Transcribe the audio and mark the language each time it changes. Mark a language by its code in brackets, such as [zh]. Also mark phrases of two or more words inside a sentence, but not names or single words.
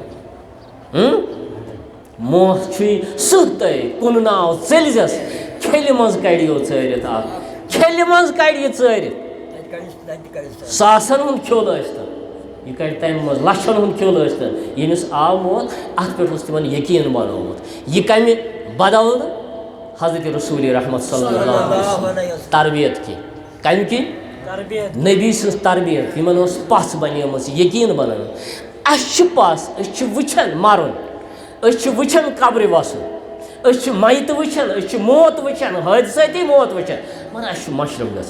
[ks] موت چھُے سٕہتَے کُنہٕ ناو ژٔلۍزٮ۪س کھیٚلہِ منٛز کڑِ یو ژٲرِتھ اکھ کھیٚلہِ منٛز کڑِ یہِ ژٲرِتھ ساسن ہُنٛد کھیوٚل ٲسۍتن یہِ کڑِ تمہِ منٛز لچھن ہُنٛد کھیوٚل ٲسۍتن ییٚمِس آو موت اتھ پٮ۪ٹھ اوس تِمن یقیٖن بنومُت یہِ کمہِ بدولہٕ حضرت رسول رحمت [ar] صلی اللہ علیہ وسلم [ks] تربیت کی کمہِ کِنۍ نبی سٕنٛز تربیت یِمن اوس پژھ بنیمٕژ یقیٖن بنٲومٕژ اَسہِ چھِ پژھ أسۍ چھِ وٕچھان مرُن أسۍ چھِ وٕچھان قبرِ وسُن أسۍ چھِ میتہٕ وٕچھان أسۍ چھِ موت وٕچھان حٲدثٲتی موت وٕچھان مگر اَسہِ چھُ مشرف